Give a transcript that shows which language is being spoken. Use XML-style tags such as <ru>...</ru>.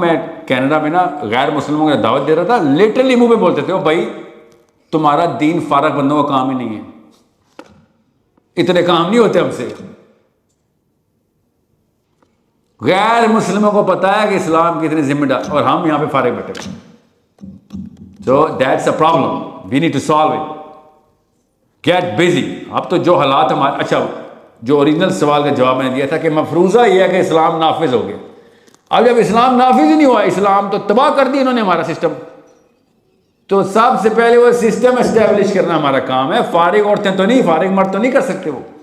<ur>میں کینیڈا میں نا غیر مسلموں کو دعوت دے رہا تھا. لٹرلی منہ پہ بولتے تھے, بھائی تمہارا دین فارغ بندوں کا کام ہی نہیں ہے, اتنے کام نہیں ہوتے ہم سے. غیر مسلموں کو پتا ہے کہ اسلام کی اتنی ذمہ دار, اور ہم یہاں پہ فارغ بیٹھے.</ur> <en>So that's a problem, we need to solve it. Get busy.</en> <ur>اب تو جو حالات ہمارے, اچھا جو اوریجنل سوال کا جواب میں نے دیا تھا کہ مفروضہ یہ ہے کہ اسلام نافذ ہو گیا. اب جب اسلام نافذ ہی نہیں ہوا, اسلام تو تباہ کر دیا انہوں نے ہمارا سسٹم, تو سب سے پہلے وہ سسٹم اسٹیبلش کرنا ہمارا کام ہے. فارغ عورتیں تو نہیں, فارغ مرد تو نہیں کر سکتے وہ.</ur>